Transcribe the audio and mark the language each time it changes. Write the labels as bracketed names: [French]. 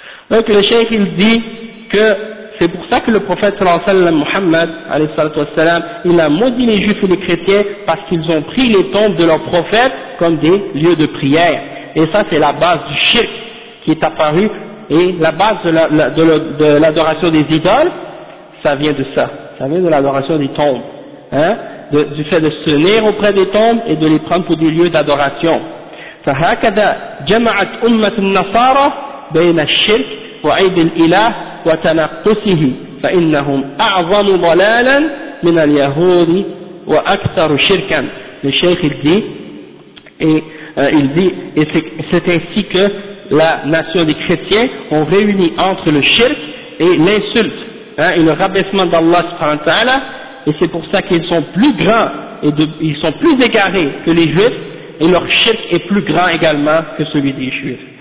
[French] Donc le cheikh il dit que c'est pour ça que le prophète sallallahu alayhi wa sallam, Muhammad alayhi salatu wa salam, il a maudit les juifs et les chrétiens parce qu'ils ont pris les tombes de leurs prophètes comme des lieux de prière. Et ça c'est la base du shirk qui est apparu, et la base de l'adoration des idoles, ça vient de ça. Ça vient de l'adoration des tombes. Hein? Du fait de se tenir auprès des tombes et de les prendre pour des lieux d'adoration. [Arabic] فهكذا جمعت أمة النصارى بين الشرك وعيد الإله وتنقصه فإنهم أعظم ضلالا من اليهود وأكثر شركا. [French] Le Cheikh il dit et c'est ainsi que la nation des chrétiens ont réuni entre le shirk et l'insulte, hein, et le rabaissement d'Allah subhanahu wa ta'ala. Et c'est pour ça qu'ils sont plus grands et ils sont plus égarés que les juifs, et leur shirk est plus grand également que celui des juifs.